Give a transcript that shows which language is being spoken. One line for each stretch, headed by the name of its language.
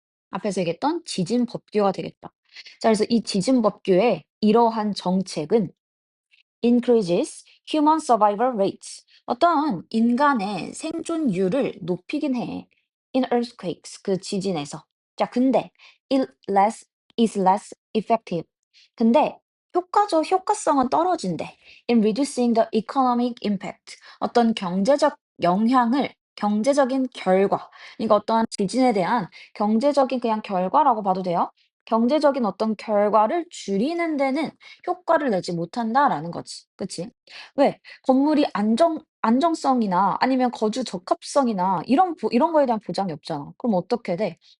Korean: 앞에서 얘기했던 지진 법규가 되겠다. 자, 그래서 이 지진 법규의 이러한 정책은
English: increases human survival rates.
Korean: 어떤 인간의 생존율을 높이긴 해.
English: In earthquakes,
Korean: 그 지진에서. 자, 근데
English: is less effective.
Korean: 근데 효과성은 떨어진대.
English: In reducing the economic impact.
Korean: 어떤 경제적 영향을, 경제적인 결과. 그러니까 어떠한 지진에 대한 경제적인 그냥 결과라고 봐도 돼요. 경제적인 어떤 결과를 줄이는 데는 효과를 내지 못한다라는 거지. 그치? 왜? 건물이 안정성이나 아니면 거주 적합성이나 이런 거에 대한 보장이 없잖아. 그럼 어떻게 돼?